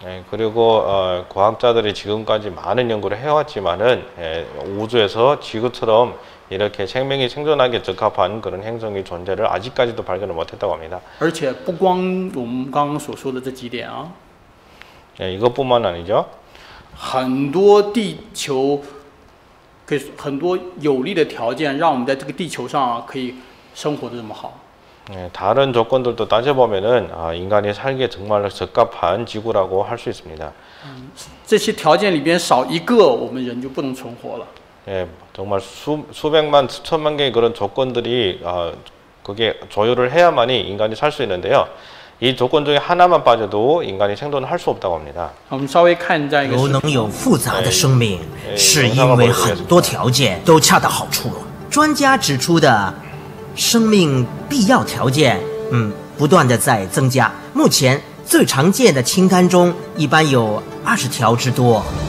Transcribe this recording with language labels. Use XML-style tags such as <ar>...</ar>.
<ko>그리고 과학자들이 지금까지 많은 연구를 해왔지만은 우주에서 지구처럼 이렇게 생명이 생존하기에 적합한 그런 행성의 존재를 아직까지도 발견을 못했다고 합니다.</ko> <zh>而且不光我们刚刚所说的这几点啊，</zh> <ko>이것뿐만 아니죠.</ko> <zh>很多地球可以很多有利的条件，让我们在这个地球上可以生活的这么好。</zh> <ko>다른 조건들도 따져보면은 인간이 살기에 정말 적합한 지구라고 할 수 있습니다.</ko> <zh>这些条件里边少一个，我们人就不能存活了。</zh> <ko>정말 수백만, 수천만 개의 그런 조건들이 그게 조율을 해야만이 인간이 살 수 있는데요. 이 조건 중에 하나만 빠져도 인간이 생존을 할 수 없다고 합니다.</ko> <zh>我们稍微看这样一个如能有复杂的生命，是因为很多条件都恰到好处。专家指出的生命必要条件，不断的在增加。目前最常见的清单中，一般有20条之多。</zh>